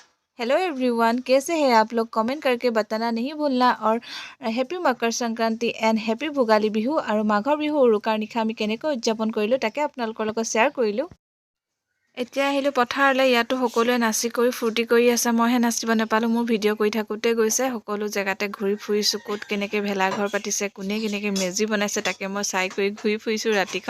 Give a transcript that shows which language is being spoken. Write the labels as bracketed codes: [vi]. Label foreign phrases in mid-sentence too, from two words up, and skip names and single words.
[en] hello everyone, [hi] कैसे हैं आप लोग? कमेंट करके बताना नहीं भूलना। [as] और [en] happy Makar Sankranti and happy Bhogali Bihu [as] और মাঘৰ বিহু উৰুকাৰ নিশা আমি কেনেকৈ উদযাপন কৰিলোঁ তাকে আপোনালোকৰ লগত শ্বেয়াৰ কৰিলোঁ। এতিয়া আহিলোঁ পথাৰলৈ। ইয়াতো সকলোৱে নাচি কৰি ফূৰ্তি কৰি আছে, মইহে নাচিব নাপালোঁ। মোৰ ভিডিঅ' কৰি থাকোঁতে গৈছে। সকলো জেগাতে ঘূৰি ফুৰিছোঁ, ক'ত কেনেকৈ ভেলাঘৰ পাতিছে, কোনে কেনেকৈ মেজি বনাইছে তাকে মই চাই কৰি ঘূৰি ফুৰিছোঁ ৰাতিখন।